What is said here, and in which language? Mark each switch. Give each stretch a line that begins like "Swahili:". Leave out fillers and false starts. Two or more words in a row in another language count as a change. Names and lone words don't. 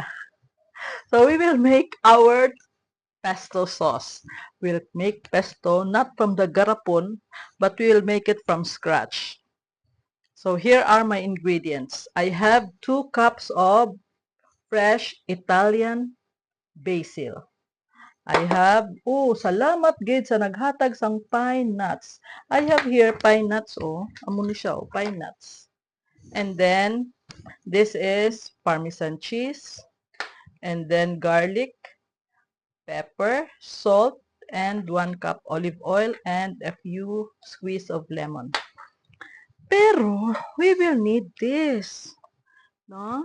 English: So we will make our pesto sauce. We'll make pesto not from the garapon, but we will make it from scratch. So here are my ingredients. I have 2 cups of fresh Italian basil. I have,
Hiligaynon: salamat gid sa naghatag sang pine nuts.
English: I have here pine nuts,
Hiligaynon: amo ni siya,
English: pine nuts. And then, this is Parmesan cheese, and then garlic, pepper, salt, and 1 cup olive oil, and a few squeeze of lemon. Pero, we will need this, no?